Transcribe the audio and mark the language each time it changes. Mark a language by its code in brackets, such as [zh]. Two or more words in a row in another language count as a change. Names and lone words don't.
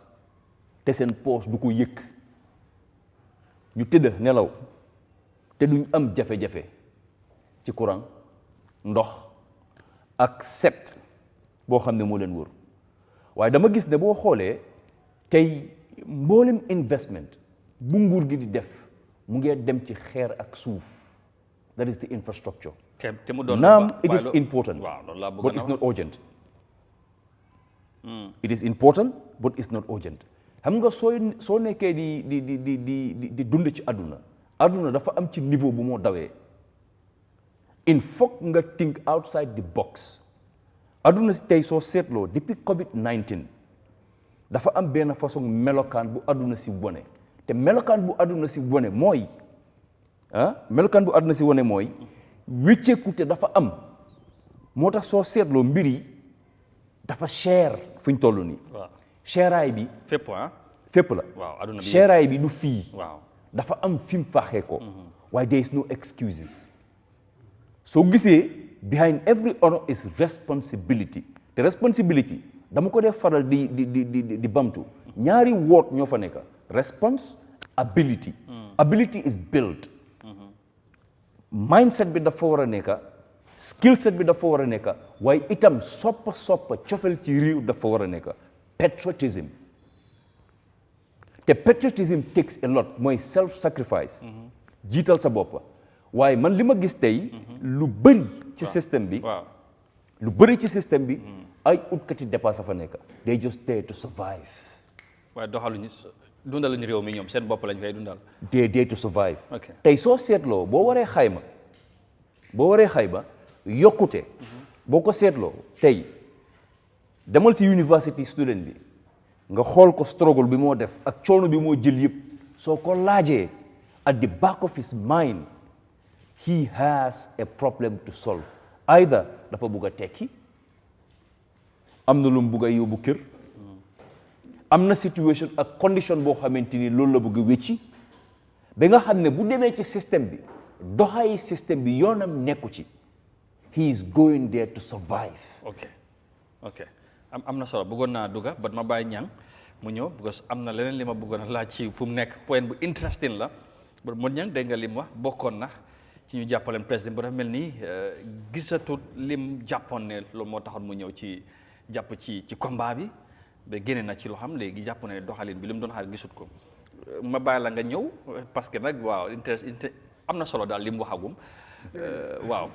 [wo] te seen poche du ko yëkk ñu tëdd nelaw te duñ am jafe-jafe ci courant ndox ak set boo xam ne moo leen wër waaye dama gis ne boo xoolee tey mboolem investment bu nguur gi di def mu ngi dem ci xeer ak suuf [en] that is the infrastructure [wo] te mu doon [en] naam it is important but it's not urgent it is important but it's not urgent [wo] xam nga soo nekkee di dund ci àdduna dafa am ci niveau bu moo dawee [fr] il faut [wo] nga [en] think outside the box [wo] àdduna si tey soo seetloo depuis COVID-19 dafa am benn façon melokaan bu àdduna si wone te melokaan bu àdduna si wone mooy wécceekute dafa am moo tax soo seetloo mbir yi dafa cher fu ñu toll nii cheraay bi fépp la cheraay bi du fii dafa am fi mu faaxee ko waaye [en] there is no excuses [wo] soo gisee [en] behind every honor is responsibility [wo] te responsibility dama ko def faral di bamtu ñaari woot ñoo fa nekk [en] response ability ability is built [wo] mindset bi dafa war a nekk [en] skill set [wo] bi dafa war a nekk waaye itam soppa cofel ci réew dafa war a nekk patriotism te [en] patriotism takes a lot [wo] mooy [en] self sacrifice [wo] jiital sa bopp waaye man li ma gis tey lu bëri ci système bi ay utkati dépasse fa nekk [en] they just there to survive [wo] waaye doxaluñu dundaluñu réew mi ñoom seen bopp lañ koy dundal [en] they there to survive [wo] tey soo seetloo boo waree xayma yokkute boo ko seetloo tey demal ci [en] university student [wo] bi nga xool ko struggle bi moo def ak coono bi moo jël yëpp soo ko laajee [en] at the back of his mind he has a problem to solve [wo] either dafa bugg a tekki am na lu mu bugg a yóbbu kër am na situation ak condition boo xamante ni loolu la bëgg a wécci ba nga xam ne bu demee ci système bi doxayi système bi yoonam nekku ci [en] he is going there to survive. [wo] ok am na solo bëggoon naa dugga but ma bàyyi ñang mu ñëw because am na leneen li ma bëggoon a laaj ci fu mu nekk point bu interesting la but mu ñang dégg nga lim wax bokkoon na ci ñu jàppaleen président bu dafa mel nii gisatut lim jàppoon ne loolu moo taxoon mu ñëw ci jàpp ci combat bi ba génne na ci loo xam léegi jàpp ne doxalin bi li mu doon xaar gisut ko ma bàyyi la nga ñëw [fr] parce que [wo] nag waaw am na solo daal li mu waxagum waaw.